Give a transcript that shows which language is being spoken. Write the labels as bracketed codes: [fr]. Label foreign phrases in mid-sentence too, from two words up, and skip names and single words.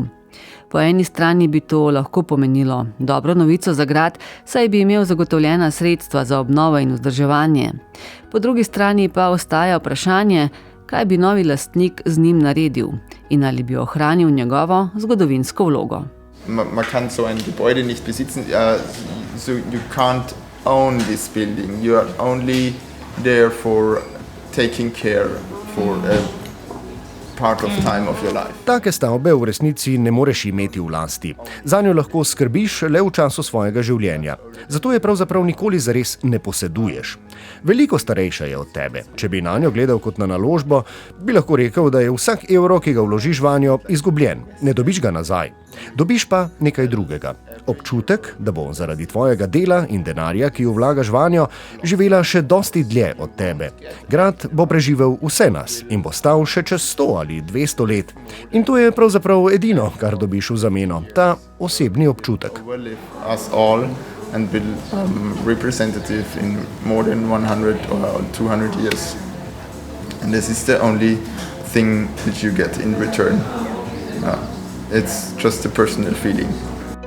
[sl] Po eni strani bi to lahko pomenilo dobro novico za grad, saj bi imel zagotovljena sredstva za obnovo in vzdrževanje. Po drugi strani pa ostaja vprašanje, kaj bi novi lastnik z njim naredil in ali bi ohranil njegovo zgodovinsko vlogo. [de] Man kann so ein Gebäude nicht besitzen, [en] so you can't own this building. You are only there for taking care for part of time of your life. [sl] Take stavbe v resnici ne moreš imeti v lasti. Zanjo lahko skrbiš le v času svojega življenja. Zato je pravzaprav nikoli zares ne poseduješ. Veliko starejša je od tebe. Če bi nanjo gledal kot na naložbo, bi lahko rekel, da je vsak evro, ki ga vložiš vanjo, izgubljen. Ne dobiš ga nazaj. Dobiš pa nekaj drugega. Občutek, da bo zaradi tvojega dela in denarja, ki jo vlagaš vanjo, živela še dosti dlje od tebe. Grad bo preživel vse nas in bo stal še čez 100 ali 200 let. In to je pravzaprav edino, kar dobiš v zameno, ta osebni občutek. [en] And be representative in more than 100 or 200 years. And this is the only thing that you get in return. It's just a personal feeling.